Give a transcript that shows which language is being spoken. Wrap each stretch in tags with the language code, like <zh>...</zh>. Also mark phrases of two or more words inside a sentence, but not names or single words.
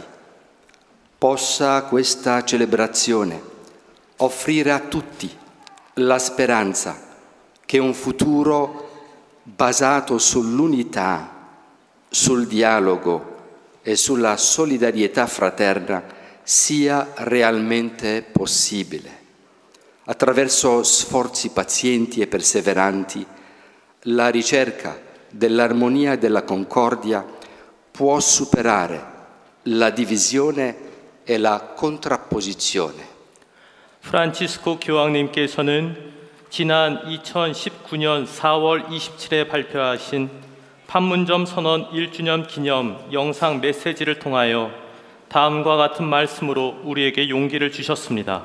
<it>Possa questa celebrazione offrire a tutti la speranza che un futuro basato sull'unità, sul dialogo e sulla solidarietà fraterna sia realmente possibile. Attraverso sforzi pazienti e perseveranti, la ricerca dell'armonia e della concordia può superare la divisione e la contrapposizione.</it> <ko>프란치스코 교황님께서는 지난 2019년 4월 27일에 발표하신 판문점 선언 1주년 기념 영상 메시지를 통하여 다음과 같은 말씀으로 우리에게 용기를 주셨습니다.</ko>